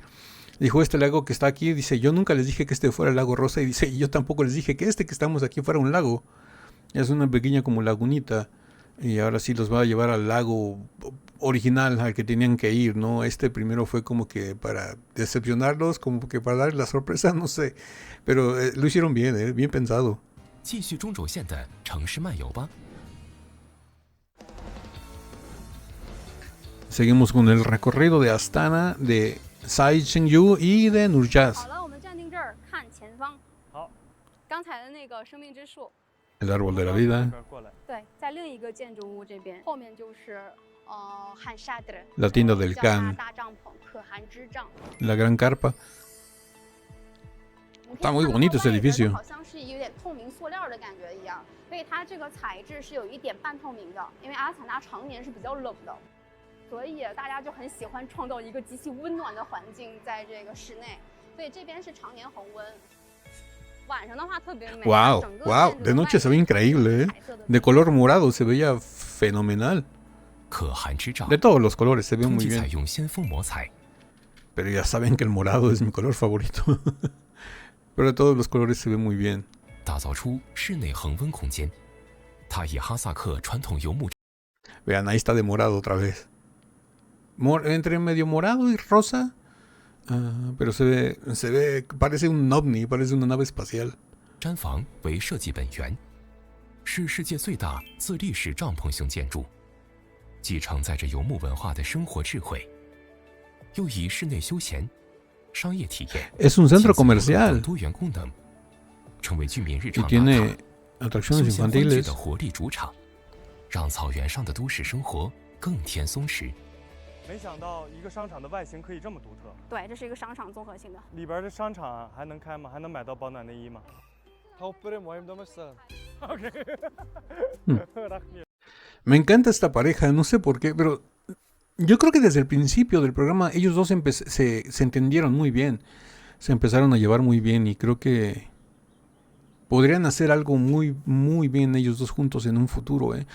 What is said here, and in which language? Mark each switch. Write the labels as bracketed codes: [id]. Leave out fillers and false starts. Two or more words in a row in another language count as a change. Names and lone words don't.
[es] Dijo, este lago que está aquí, dice, yo nunca les dije que fuera el lago rosa, y dice, y yo tampoco les dije que que estamos aquí fuera un lago. Es una pequeña como lagunita, y ahora sí los va a llevar al lago original al que tenían que ir, ¿no? Primero fue como que para decepcionarlos, como que para darles la sorpresa, no sé, pero lo hicieron bien, bien pensado. [zh] 继续中轴线的城市漫游吧。 [es] Seguimos con el recorrido de Astana, de Sai Chengdu y de Nurjas. [zh] 好了，我们站定这儿，看前方。好，刚才的那个生命之树。 [es] El árbol de la vida. [zh] 对，在另一个建筑物这边，后面就是汉沙德。 [es] La tienda del Can. [zh] 大帐篷，可汗之帐。 [es] La gran carpa. Está muy bonito ese edificio. [zh] 好像是有点透明塑料的感觉一样，所以它这个材质是有一点半透明的，因为阿斯塔纳常年是比较冷的。所以大家就很喜欢创造一个极其温暖的环境在这个室内，所以这边是常年恒温。晚上的话特别美。 [es] Wow, wow, de noche se ve increíble, ¿eh? De color morado se veía fenomenal. De todos los colores se ve muy bien. Pero ya saben que el morado es mi color favorito. Pero de todos los colores se ve muy bien. [zh] 打造出室内恒温空间，它以哈萨克传统游牧。 [es] Vean, ahí está de morado otra vez. Entre medio morado y rosa, pero se ve, parece un ovni, parece una nave espacial. [zh] 毡房为设计本源，是世界最大自立式帐篷型建筑，既承载着游牧文化的生活智慧，又以室内休闲、商业体验、 [es] Es un centro comercial [zh] 多元功能，成为居民日 [es] y [zh] 常打 [es] tiene [zh] 卡、 [es] atracciones [zh] 休闲欢聚 [es] infantiles. [zh] 的活力主场，让草原上的都市生活更添松弛。没想到一个商场的外形可以这么独特。对，这是一个商场综合性的。里边的商场还能开吗？还能买到保暖内衣吗？ [es] Me encanta esta pareja, no sé por qué, pero yo creo que desde el principio del programa ellos dos se entendieron muy bien, se empezaron a llevar muy bien y creo que podrían hacer algo muy, muy bien ellos dos juntos en un futuro, ¿eh?